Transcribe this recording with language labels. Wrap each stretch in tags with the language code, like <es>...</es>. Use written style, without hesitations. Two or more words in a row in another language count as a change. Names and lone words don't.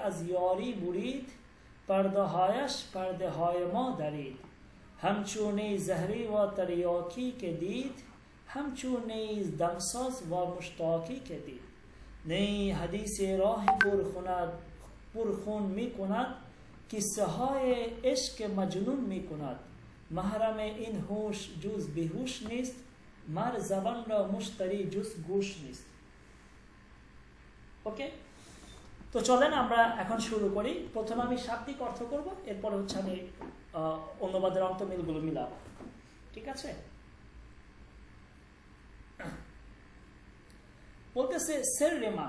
<fa>از یاری برید پرده هایش پرده های ما درید همچون زهری و تریاکی که دید همچون دمساز و مشتاقی که دید نی حدیث راه پرخون می کند قصه های عشق مجنون می کند محرم این هوش جز بیهوش نیست مر زبان را مشتری جز گوش نیست।</fa> <bn>ওকে, তো চলেন আমরা এখন শুরু করি। প্রথমে আমি শাব্দিক অর্থ করব, এরপরে হচ্ছে আমি অনুবাদের অন্তমিলগুলো মিলাবো। ঠিক আছে, বলতেছে</bn> <fa>سرّ من.</fa>